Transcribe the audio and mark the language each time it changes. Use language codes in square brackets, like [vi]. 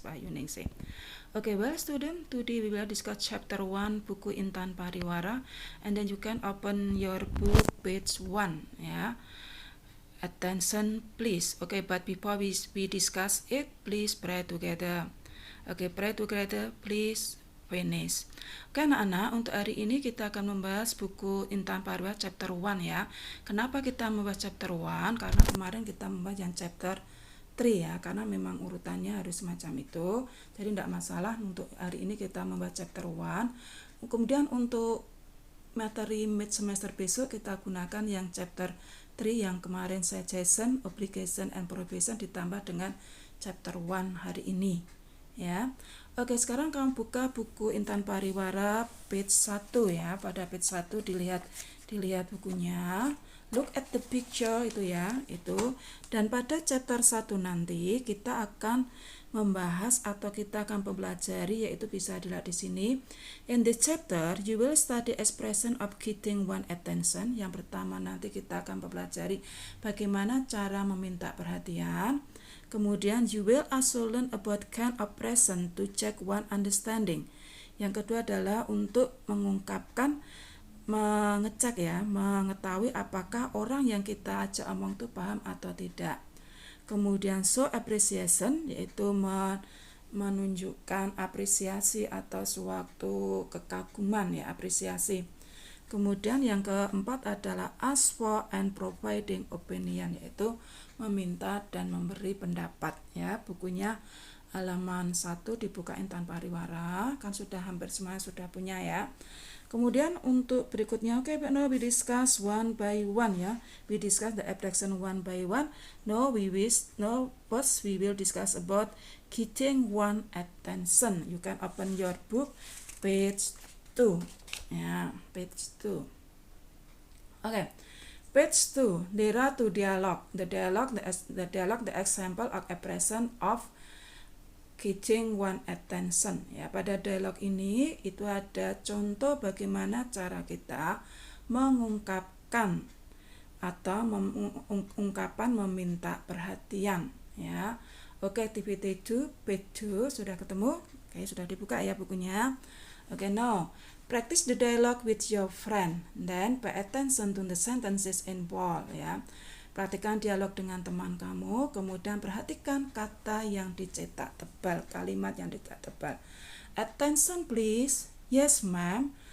[en] Bayu Ningsih. Okay, well student, today we will discuss chapter 1 buku Intan Pariwara, and then you can open your book page 1 ya. Attention please. Okay, but before we discuss it, please pray together. Okay, pray together please. Finish. [id] Oke anak-anak, untuk hari ini kita akan membahas buku Intan Pariwara chapter 1 ya. Kenapa kita membahas chapter 1? Karena kemarin kita membahas yang chapter 3 ya, karena memang urutannya harus semacam itu. Jadi tidak masalah untuk hari ini kita membahas chapter 1. Kemudian untuk materi mid semester besok kita gunakan yang chapter 3 yang kemarin [en] suggestion, obligation, and provision [id] ditambah dengan chapter 1 hari ini ya. Oke, sekarang kamu buka buku Intan Pariwara page 1 ya. Pada page 1 dilihat bukunya. [en] Look at the picture [id] itu ya, itu. Dan pada chapter 1 nanti kita akan membahas atau kita akan mempelajari, yaitu bisa dilihat di sini. [en] In this chapter you will study expression of getting one attention. [id] Yang pertama nanti kita akan mempelajari bagaimana cara meminta perhatian. Kemudian [en] you will also learn about kind of present to check one understanding. [id] Yang kedua adalah untuk mengungkapkan, mengecek ya, mengetahui apakah orang yang kita ajak omong itu paham atau tidak. Kemudian show appreciation, yaitu menunjukkan apresiasi atau suatu kekaguman ya, apresiasi. Kemudian yang keempat adalah [en] ask for and providing opinion, [id] yaitu meminta dan memberi pendapat ya. Bukunya halaman 1 dibuka Intan Pariwara, kan sudah hampir semuanya sudah punya ya. Kemudian untuk berikutnya, [en] okay, now we discuss one by one ya. We discuss the abstraction one by one. Now first we will discuss about getting one attention. You can open your book page 2 ya, page 2. Okay, page 2, there are two dialogue. The example of expression of getting one attention ya. [id] Pada dialog ini itu ada contoh bagaimana cara kita mengungkapkan atau ungkapan meminta perhatian ya. Oke, activity 2 page 2 sudah ketemu. Oke, sudah dibuka ya bukunya. [en] Oke, now practice the dialogue with your friend, then pay attention to the sentences in bold ya. [id] Perhatikan dialog dengan teman kamu, kemudian perhatikan kata yang dicetak tebal, kalimat yang dicetak tebal. [en] Attention please. Yes ma'am.